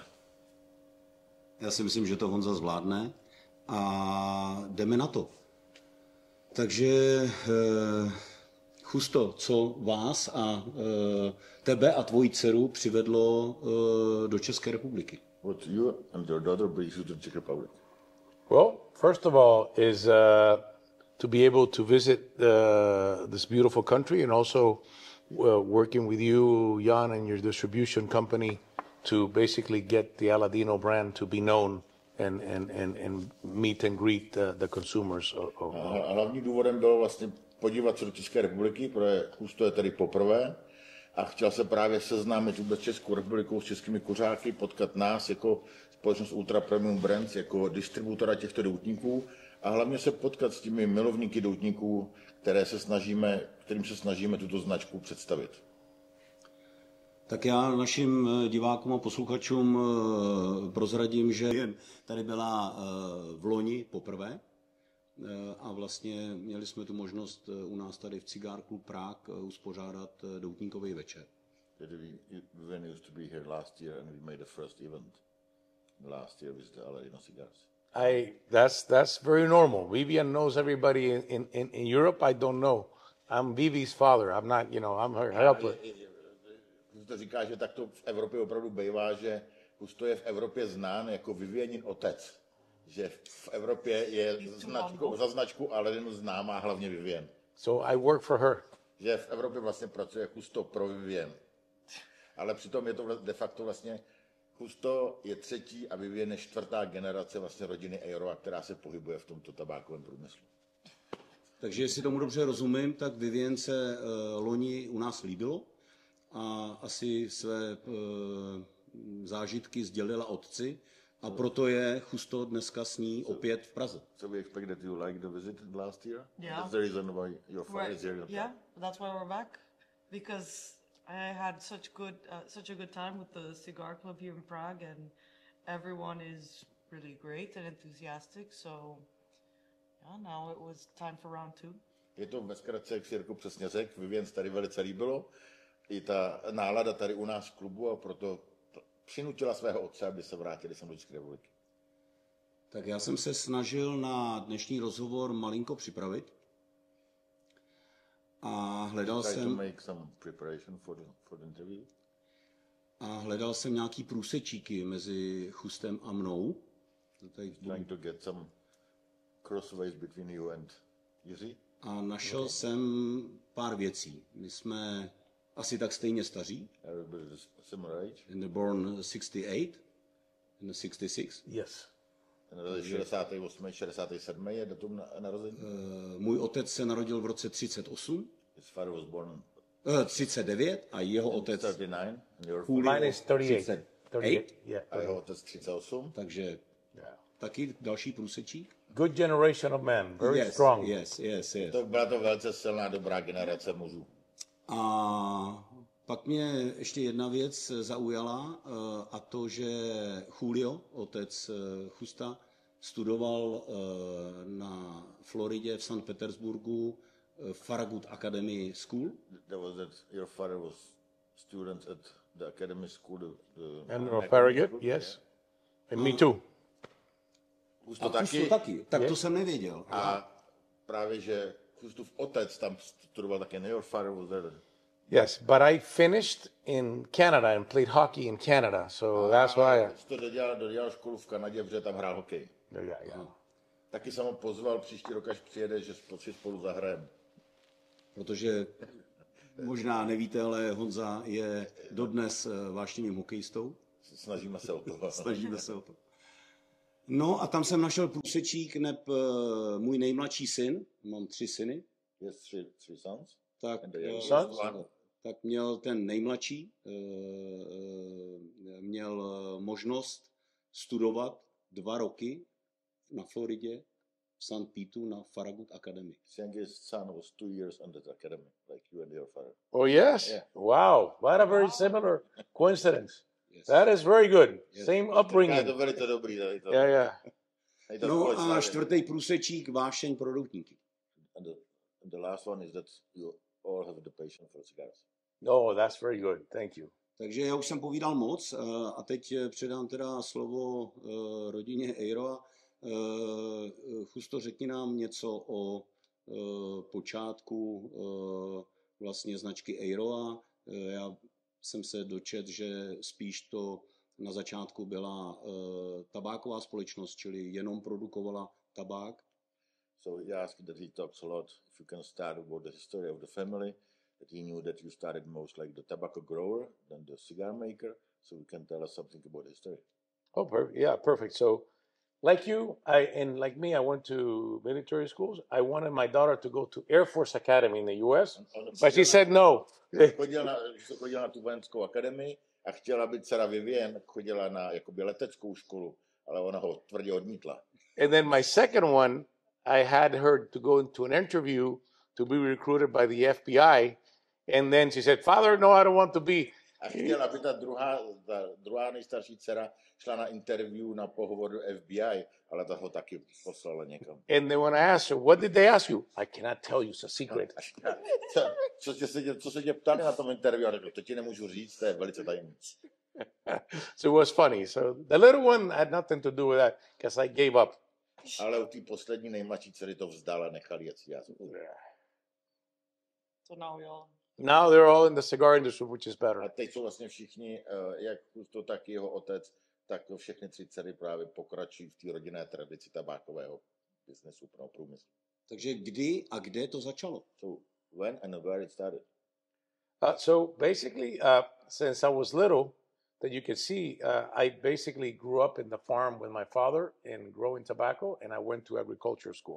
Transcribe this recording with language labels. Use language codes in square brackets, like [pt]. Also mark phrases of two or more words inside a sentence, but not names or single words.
[cs] Já si myslím, že to Honza zvládne a jdeme na to. Takže Justo, co vás a tebe a tvoji dceru přivedlo do České republiky? [en] What you and your daughter brings you to the Czech Republic? Well, first of all is to be able to visit this beautiful country and also working with you, Jan, and your distribution company to basically get the Aladino brand to be known and meet and greet the consumers. [cs] A hlavním důvodem bylo vlastně podívat se do České republiky, protože Justo je tady poprvé a chtěl se právě seznámit vůbec Českou republikou s českými kuřáky, potkat nás jako společnost Ultra Premium Brands, jako distributora těchto doutníků a hlavně se potkat s těmi milovníky doutníků, kterým se snažíme tuto značku představit. Tak já našim divákům a posluchačům prozradím, že tady byla v loni poprvé a vlastně měli jsme tu možnost u nás tady v Cigar Club Prague uspořádat doutníkový večer. [en] Vivian used to be here last year and we made the first event last year with the Aladino cigars. That's very normal. Vivian knows everybody in Europe. I don't know. I'm Vivi's father. I'm not, I'm her helper. [cs] To říká, že tak to v Evropě opravdu bývá, že Justo je v Evropě znán jako Vivianin otec. Že v Evropě je za značku Aladino známá hlavně Vivian. [en] So I work for her. [cs] Že v Evropě vlastně pracuje Justo pro Vivian. Ale přitom je to de facto vlastně Justo je třetí a Vivian je čtvrtá generace vlastně rodiny Eyraud, která se pohybuje v tomto tabákovém průmyslu. Takže jestli tomu dobře rozumím, tak Vivian se loni u nás líbilo a asi své zážitky sdělila otci a proto je Justo dneska s ní opět v Praze. [en] So we expect that you like the visit last year? Yeah. That's the reason why your father is here. Yeah, that's why we're back. Because I had such a good time with the Cigar Club here in Prague and everyone is really great and enthusiastic. So yeah, now it was time for round 2. [cs] Je to ve zkratce, jak si Jirko přesně řekl, Vivian se tady velice líbilo. I ta nálada tady u nás v klubu a proto přinutila svého otce, aby se vrátili sem do České republiky. Tak já jsem se snažil na dnešní rozhovor malinko připravit. A hledal jsem nějaký průsečíky mezi Justem a mnou. [en] Trying to get some crossways between you and Jiří. [cs] A našel jsem pár věcí. My jsme asi tak stejně staří. [en] Similar age. In the born 68, in the 66. Yes. [cs] 68, 67 je datum narození. Můj otec se narodil v roce 38. [en] His father was born [cs] 39 a jeho otec 39. [en] Mine is 38. 38. Yeah. [cs] A jeho otec 38. Takže taky další průsečík. [en] Good generation of men, very strong. Yes. [cs] To byla to velice silná, dobrá generace mužů. A Pak mě ještě jedna věc zaujala, a to, že Julio, otec Justa, studoval na Floridě v St. Petersburgu Farragut Academy School. [en] That was that your father was student at the academy school. And academy Farragut, school? yes. And me too. [cs] Husto A Justo taky. Tak to jsem nevěděl. A právě, že Hustův otec tam studoval také. [en] Your father was there. Yes, but I finished in Canada and played hockey in Canada, so that's why. [cs] Husto dodělal školu v Kanadě, protože tam hrál hokej. [en] Yeah. [cs] Taky jsem ho pozval příští rok, až přijede, že si spolu zahrajeme. Protože možná nevíte, ale Honza je dodnes vášnivým hokejistou. Snažíme se o to. Snažíme se o to. No a tam jsem našel průsečík, neb můj nejmladší syn, mám 3 syny, [en] Yes, three sons. [cs] tak, [en] And the youngest one. [cs] tak měl ten nejmladší, měl možnost studovat 2 roky na Floridě v St. Petu na Farragut Academy. [en] His youngest son was 2 years under the academy, like you and your father. Oh, yes? Yeah. Wow. What a very similar coincidence. Yes. That is very good. Yes. Same [cs] Je to [en] upbringing. [cs] velice dobrý. [en] Yeah. [cs] Je to No společná a věc. 4. průsečík vášeň pro doutníky. [en] And the last one is that you all have the passion for cigars. Oh, that's very good. Thank you. [cs] Takže já už jsem povídal moc a teď předám teda slovo rodině Eiroa. Justo, řekni nám něco o počátku vlastně značky Eiroa. Já jsem se dočet, že spíš to na začátku byla tabáková společnost, čili jenom produkovala tabák. [en] So he asked that he talks a lot, if you can start about the history of the family, that he knew that you started most like the tobacco grower than the cigar maker, so he can tell us something about the history. Oh, perfect. So, like you, and like me, I went to military schools. I wanted my daughter to go to Air Force Academy in the U.S., but she said no. [cs] Chodila na tu vojenskou akademii a chtěla, aby dcera Vivian chodila na jakoby leteckou školu, ale ona ho tvrdě odmítla. [en] And then my second one, I had her to go into an interview to be recruited by the FBI. And then she said, Father, no, I don't want to be. [cs] A chtěla, aby ta druhá nejstarší dcera šla na interview, na pohovor do FBI, ale ta ho taky poslala někam. [en] And then when I asked her, what did they ask you? I cannot tell you, it's a secret. [cs] Co se tě ptali na tom interview? A řekl, to ti nemůžu říct, to je velice tajemné. [en] So it was funny. So the little one had nothing to do with that because I gave up. [cs] Ale u té poslední nejmladší dcery to vzdala, nechali jet si. [en] So now we all. Now they're all in the cigar industry, which is [cs] A [en] better. [cs] teď jsou vlastně všichni, jak Justo, tak jeho otec, tak všechny 3 dcery právě pokračují v té rodinné tradici tabákového biznesu, pro průmyslu. Takže kdy a kde to začalo? [en] So when and where it started? So basically, since I was little, that you could see, I basically grew up in the farm with my father and growing tobacco, and I went to agriculture school.